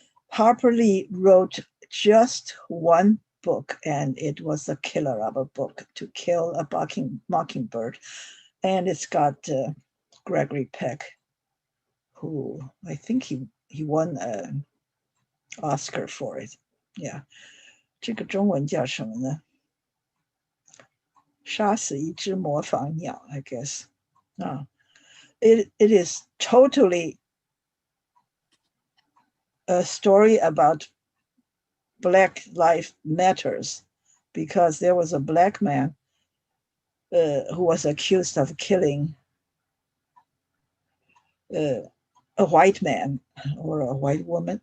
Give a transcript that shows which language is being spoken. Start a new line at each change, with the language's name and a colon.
English: Harper Lee wrote just one book, and it was a killer of a book, To Kill a Mockingbird. And it's got Gregory Peck, who I think he won an Oscar for it.
Chinese: Yeah. 这个中文叫什么呢？杀死一只模仿鸟,
English: I guess. It is totally a story about Black Lives Matters, because there was a black man who was accused of killing a white man or a white woman.